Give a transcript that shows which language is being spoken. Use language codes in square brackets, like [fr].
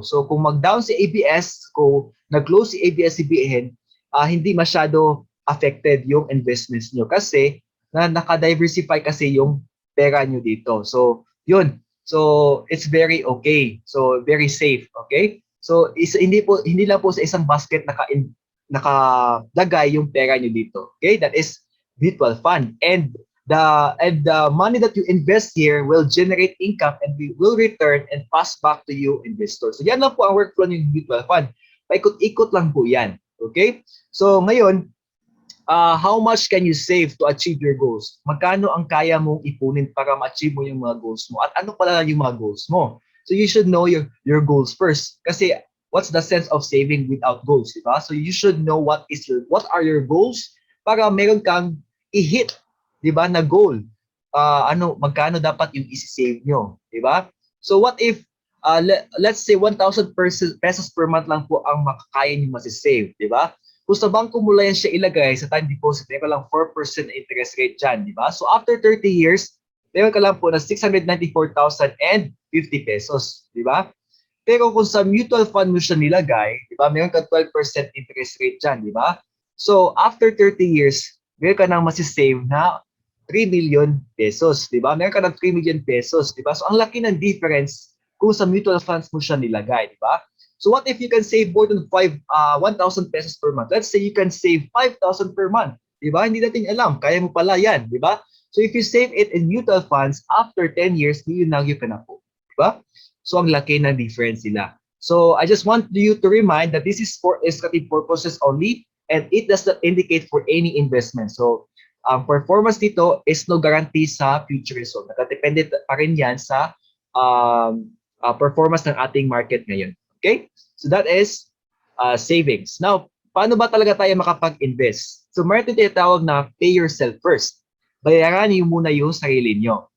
[tl] So kung mag-down si ABS, kung nag-close si ABS-CBN, hindi masyado affected yung investments nyo kasi naka-diversify kasi yung pera nyo dito. So yun. [en] So it's very okay. So very safe, okay? [tl] So hindi lang po sa isang basket nakalagay yung pera nyo dito. [en] Okay? That is mutual fund. And the money that you invest here will generate income and will return and pass back to you investors. [tl] So yan lang po ang workflow ng mutual fund. Paikot-ikot lang po yan. [en] Okay? So ngayon, how much can you save to achieve your goals? [tl] Magkano ang kaya mong ipunin para ma-achieve mo yung mga goals mo? At ano pala yung mga goals mo? [en] So you should know your goals first. Kasi what's the sense of saving without goals, di ba? So you should know what are your goals [tl] para meron kang i-hit, di ba, na goal. Magkano dapat yung isi-save nyo, di ba? [en] So what if let's say [tl] 1,000 pesos per month lang po ang makakaya nyo masisave, di ba? Kung sa bangko mo lang yan siya ilagay sa time deposit, meron ka lang 4% interest rate dyan, di ba? So after 30 years, meron ka lang po na 694,050 pesos, di ba? Pero kung sa mutual fund mo siya nilagay, di ba, meron ka 12% interest rate dyan, di ba? So after 30 years, meron ka nang masisave na 3 million pesos, di ba? Meron ka ng 3 million pesos, di ba? So ang laki ng difference kung sa mutual funds mo siya nilagay, di ba? [en] So what if you can save more than 1,000 pesos per month? Let's say you can save 5,000 per month. [tl] Di ba? Hindi natin alam. Kaya mo pala yan. Di ba? [en] So if you save it in mutual funds, after 10 years, [tl] yun ka na po. Di ba? So ang laki ng difference nila. [en] So I just want you to remind that this is for illustrative purposes only and it does not indicate for any investment. So ang performance dito is no guarantee sa future result. [tl] Nakadepende pa rin yan sa performance ng ating market ngayon. [en] Okay? So that is savings. Now, [tl] paano ba talaga tayo makapag-invest? So meron tinatawag na pay yourself first. Bayaran niyo muna yung sarili niyo.